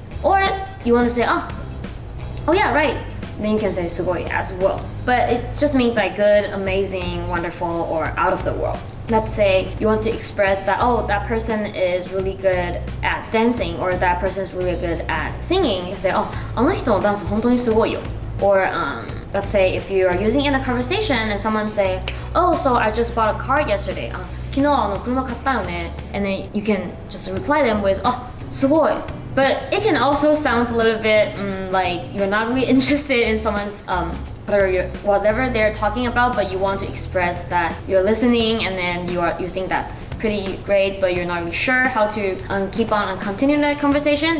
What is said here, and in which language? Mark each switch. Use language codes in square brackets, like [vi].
[en] Or you want to say, oh yeah, right. Then you can say すごい as well. But it just means like good, amazing, wonderful, or out of the world. Let's say you want to express that, oh, that person is really good at dancing, or that person is really good at singing. You say, oh, [ja] あの人のダンス本当にすごいよ. [en] Or let's say if you are using it in a conversation and someone say, oh, so I just bought a car yesterday. [ja] 昨日車買ったよね. [en] And then you can just reply them with, oh, すごい. But it can also sound a little bit like you're not really interested in someone's whatever they're talking about, but you want to express that you're listening, and then you think that's pretty great, but you're not really sure how to keep on and continue that conversation.